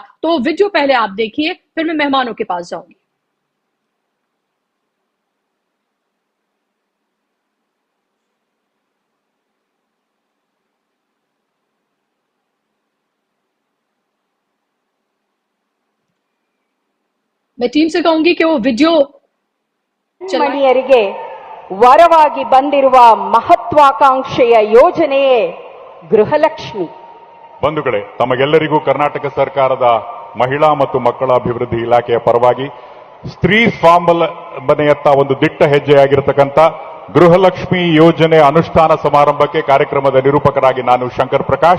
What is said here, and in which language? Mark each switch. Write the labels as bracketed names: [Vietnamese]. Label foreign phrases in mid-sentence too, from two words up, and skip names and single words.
[Hindi] तो वीडियो पहले आप देखिए, फिर मैं मेहमानों के पास जाऊंगी। मैं टीम से कहूंगी कि वो वीडियो [Kannada] ಮಹಿಳೆಯರಿಗೆ ವರವಾಗಿ ಬಂದಿರುವ ಮಹತ್ವಾಕಾಂಕ್ಷೆಯ ಯೋಜನೆಯೇ ಗೃಹಲಕ್ಷ್ಮಿ. ಬಂಧುಗಳೇ, ತಮಗೆಲ್ಲರಿಗೂ ಕರ್ನಾಟಕ ಸರ್ಕಾರದ ಮಹಿಳಾ ಮತ್ತು ಮಕ್ಕಳ ಅಭಿವೃದ್ಧಿ ಇಲಾಖೆಯ ಪರವಾಗಿ ಸ್ತ್ರೀ ಸ್ವಾವಲಂಬನೆಯತ್ತ ಒಂದು ದಿಟ್ಟ ಹೆಜ್ಜೆಯಾಗಿರತಕ್ಕಂಥ ಗೃಹಲಕ್ಷ್ಮಿ ಯೋಜನೆ ಅನುಷ್ಠಾನ ಸಮಾರಂಭಕ್ಕೆ ಕಾರ್ಯಕ್ರಮದ ನಿರೂಪಕರಾಗಿ ನಾನು ಶಂಕರ್ ಪ್ರಕಾಶ್,